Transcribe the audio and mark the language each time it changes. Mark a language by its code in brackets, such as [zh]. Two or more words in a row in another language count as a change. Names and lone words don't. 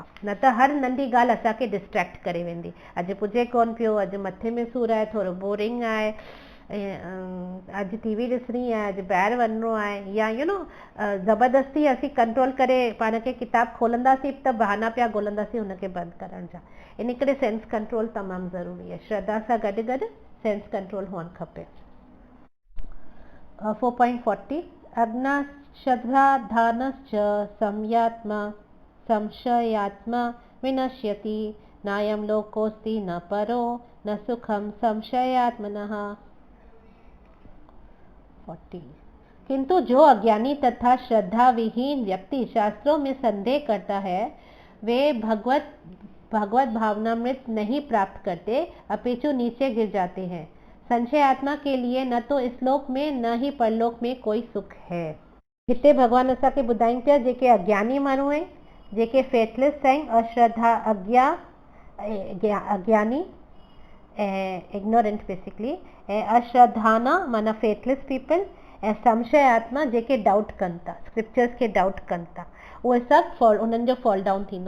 [sd] न त हर नंढी ॻाल्हि असांखे डिस्ट्रैक्ट करे वेंदी। अॼु पुॼे कोन पियो, अॼु मथे में सूरु आहे, थोरो बोरिंग आहे, अॼु टीवी ॾिसणी आहे, अॼु ॿाहिरि वञिणो आहे, या ज़बरदस्ती असीं कंट्रोल करे पाण खे किताबु खोलंदासीं त बहाना पिया ॻोल्हंदासीं हुनखे बंदि करण जा। इन करे [en] sense control [sd] तमामु ज़रूरी आहे। श्रद्धा सां गॾु गॾु [en] sense control [sd] हुअणु खपे। [sa] 4.40 अग्ना श्रद्धाधानश्च संयात्मा संशयात्मा विनश्यति नायं लोकोऽस्ति न परो न सुखम संशयात्मनः। [hi] 40 किंतु जो अज्ञानी तथा श्रद्धा विहीन व्यक्ति शास्त्रों में संदेह करता है वे भगवत भावनामृत नहीं प्राप्त करते अपितु नीचे गिर जाते हैं। संशय आत्मा के लिए न तो इस लोक में न ही परलोक में कोई सुख है। [sd] हिते भगवान असांखे ॿुधाइनि पिया जेके अज्ञानी माण्हू आहिनि, जेके फेथलेस आहिनि, अश्रद्धा अज्ञानी ऐं [en] ignorant basically, [sd] ऐं अश्रद्धाना माना [en] faithless people, [sd] ऐं संशय आत्मा जेके डाउट कनि था, स्क्रिप्चर्स खे डाउट कनि था, उहे सभु उन्हनि जो [en] fall down [sd] थींदो।